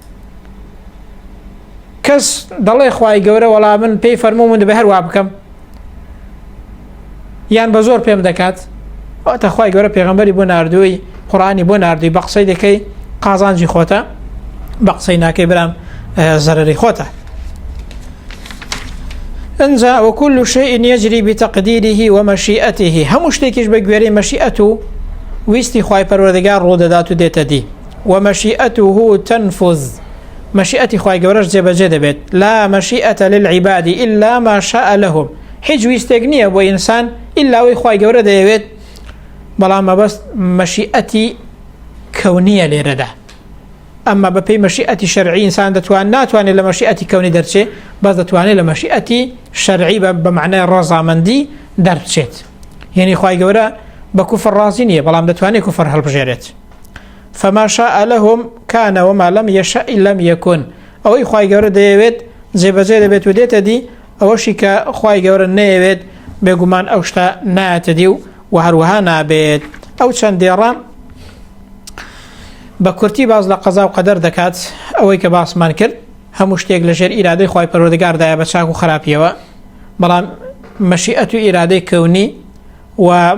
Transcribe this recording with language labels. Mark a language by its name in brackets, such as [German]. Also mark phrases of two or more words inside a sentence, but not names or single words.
[Central Kurdish] کەس دەڵێ خوای گەورە وەڵام من پێی فەرموو من دەبێ هەروە بکەم یان بە زۆر پێم دەکات ئەوتە خوای گەورە پێغەمبەری بۆ ناردووی قورئانی بۆ ناردووی بە قسەی دەکەی قازانجی خۆتە بە قسەی ناکەی برام زەرەری خۆتە [Arabic] انزا وكل شيء يجري بتقديره ومشيئته [Central Kurdish] هەموو شتێکیش بە گوێرەی مەشیئەت و ویستی خوای پەروەردگار ڕوودەدات و دێتە دی [Arabic] ومشيئته تنفذ [Central Kurdish] مشيئەتی خوای گەورەش جێبەجێ دەبێت لا [Arabic] مشيئة للعباد إلا ما شاء لهم [Central Kurdish] هیچ ویستێک نییە بۆ ئینسان ئیلا وی خوای گەورە دەیەوێت بەڵام مەبەست مەشیئەتی کەونیە لێرەدا ئەمما بەپێی مەشیئەتی شەرعی ئینسان ناتوانێت لە مەشیئەتی کەونی دەرچێت بەس دەتوانێت لە مەشیئەتی شەرعی بە معنای ڕەزامەندی دەربچێت یعنی خوای گەورە بە کوفر ڕازی نییە بەڵام دەتوانێت کوفر هەڵبژێرێت [Arabic] فما شاء لهم كان وما لم يشاء لم يكن [Central Kurdish] ئەوەی خوای گەورە دەیەوێت جێبەجێ دەبێت و دێتە دی ئەوەشی کە خوای گەورە نەیەوێت بێگومان ئەو شتە نایەتە دی و هەروەها نابێت ئەو چەندێڕە بە کورتی باز لە قەزا و قەدەر دەکات ئەوەی کە باسمان کرد هەموو شتێک لەژێر ئیرادەی خوای پەروەردگاردایە بە چاک و خراپیەوە بەڵام مەشیئەت و ئیرادەی کەونی و